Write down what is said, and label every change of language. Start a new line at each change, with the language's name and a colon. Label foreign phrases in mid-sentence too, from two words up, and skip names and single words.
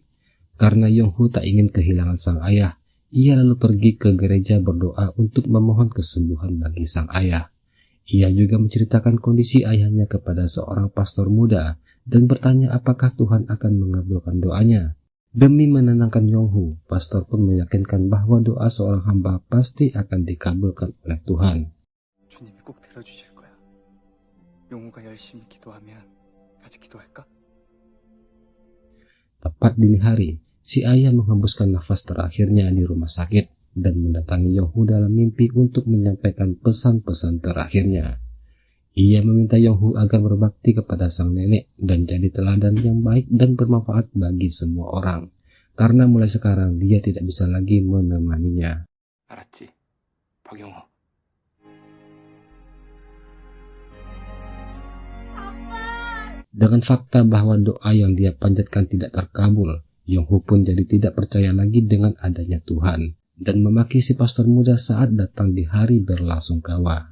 Indonesian: Karena Yong-Hu tak ingin kehilangan sang ayah, ia lalu pergi ke gereja berdoa untuk memohon kesembuhan bagi sang ayah. Ia juga menceritakan kondisi ayahnya kepada seorang pastor muda dan bertanya apakah Tuhan akan mengabulkan doanya. Demi menenangkan Yong-Hu, pastor pun meyakinkan bahwa doa seorang hamba pasti akan dikabulkan oleh Tuhan.
Korean: 주님이 꼭 들어주실 거야. 용우가 열심히 기도하면 같이 기도할까?
Indonesian: Tepat dini hari, si ayah menghembuskan nafas terakhirnya di rumah sakit dan mendatangi Yong-Hu dalam mimpi untuk menyampaikan pesan-pesan terakhirnya. Ia meminta Yong-Hu agar berbakti kepada sang nenek dan jadi teladan yang baik dan bermanfaat bagi semua orang. Karena mulai sekarang dia tidak bisa lagi menemaninya.
Korean: 알았지, 박용우.
Indonesian: Dengan fakta bahwa doa yang dia panjatkan tidak terkabul, Yong-Hu pun jadi tidak percaya lagi dengan adanya Tuhan dan memaki si pastor muda saat datang di hari berlasungkawa.